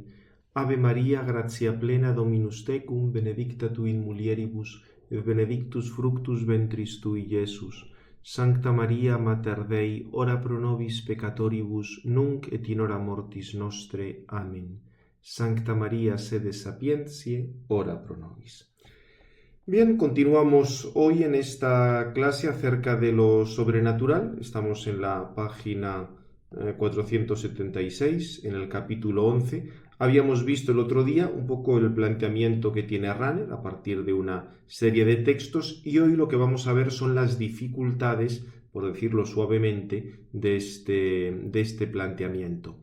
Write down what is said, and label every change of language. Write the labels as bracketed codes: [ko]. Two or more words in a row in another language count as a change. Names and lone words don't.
[la] Ave Maria, gratia plena, Dominus tecum, benedicta tu in mulieribus, et benedictus fructus ventris tui, Iesus. Sancta Maria, Mater Dei, ora pro nobis peccatoribus, nunc et in hora mortis nostre. Amen. Sancta Maria, sede sapientiae, ora pro nobis. [es] Bien, continuamos hoy en esta clase acerca de lo sobrenatural. Estamos en la página 476, en el capítulo 11. Habíamos visto el otro día un poco el planteamiento que tiene Rahner a partir de una serie de textos, y hoy lo que vamos a ver son las dificultades, por decirlo suavemente, de este planteamiento.